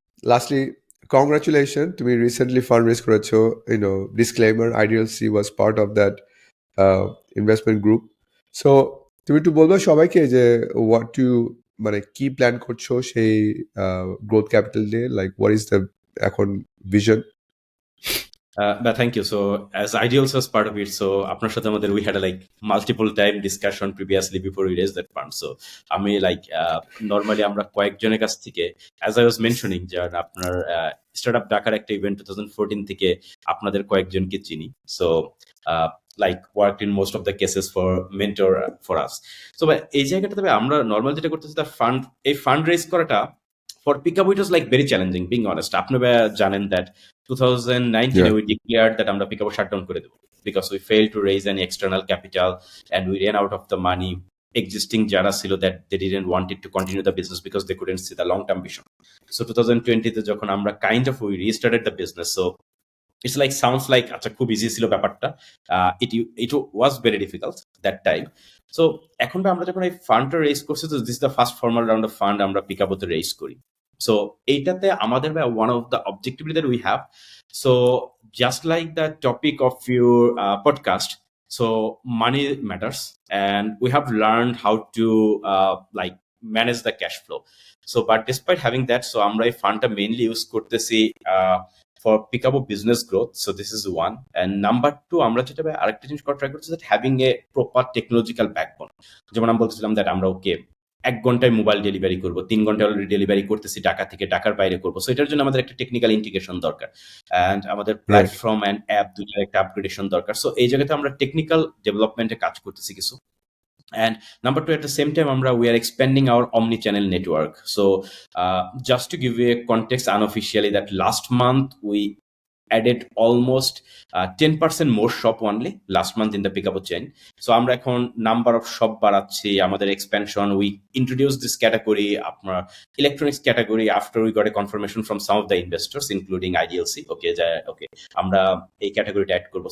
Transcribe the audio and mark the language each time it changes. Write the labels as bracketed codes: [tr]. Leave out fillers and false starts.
[bn] Lastly, congratulation, তুমি recently fund raise করেছো। Disclaimer, ideal C was part of that investment group. So তুমি একটু বলবে সবাইকে যে হোয়াট ইউ মানে কি প্ল্যান করছো সেই গ্রোথ ক্যাপিটাল দিয়ে, [en] Like what is the এখন vision? Thank you. So, as Ideals was part of it, so [bn] আপনার সাথে আমাদের [en] we had a like multiple time discussion previously before we raised that fund. [bn] So, আমি like normally আমরা কয়েকজনের কাছ থেকে, as I was mentioning, যে আপনার স্টার্টআপ ঢাকার একটা ইভেন্ট 2014 থেকে আপনাদের কয়েকজনকে চিনি। [en] So, like worked in most of the cases for mentor for us. [bn] So, এই জায়গাটাতে আমরা নর্মাল যেটা করতেছি, তার ফান্ড রেজ করাটা [en] for Pickaboo it was like very challenging, being honest. [bn] আপনি জানেন [en] that 2019 Yeah. we declared that [bn] আমরা Pickaboo shutdown করে দেব [en] because we failed to raise any external capital and we ran out of the money. Existing যারা ছিল that they didn't want it to continue the business because they couldn't see the long term vision. So [bn] 2020 তে যখন আমরা [en] kind of we restarted the business, so It's like sounds like [bn] আচ্ছা খুব easy ছিল ব্যাপারটা, [en] it was very difficult that time. [bn] So এখন আমরা যখন এই ফান্ডটা রেজ করছি, তো this the first formal round of fund আমরা পিকাবোতে রেজ করি। [en] So এইটাতে আমাদের one of the objectivity that we have, so just like the topic of your podcast, so money matters and we have learned how to like manage the cash flow. So but despite having that, so [bn] আমরা এই ফান্ডটা mainly use করতেছি [en] for Pickaboo business growth. So this is one. And number two, [bn] আমরা যেটা আরেকটা জিনিস করা try করছি, [en] that having a proper technological backbone. [bn] যেমন আমি বলতেছিলাম [en] that [bn] আমরা ওকে 1 ঘন্টায় মোবাইল ডেলিভারি করব, 3 ঘন্টায় অলরেডি ডেলিভারি করতেছি ঢাকা থেকে, ঢাকার বাইরে করব। সো এটার জন্য আমাদের একটা টেকনিক্যাল ইন্টিগ্রেশন দরকার, অ্যান্ড আমাদের প্ল্যাটফর্ম অ্যান্ড অ্যাপ দুটোর একটা আপগ্রেডেশন দরকার। সো এই জায়গাতে আমরা টেকনিক্যাল ডেভেলপমেন্টে কাজ করতেছি কিছু। [en] And number two, at the same time, we are expanding our omni-channel network. So just to give you a context unofficially, that last month we added almost 10% more shop only last month in the Pickaboo chain. So [bn] আমরা এখন [en] number of shop বাড়াচ্ছি, আমাদের expansion, we introduced this category, আপনার electronics category, after we got a confirmation from some of the investors including IDLC, [bn] okay আমরা এই category add করব।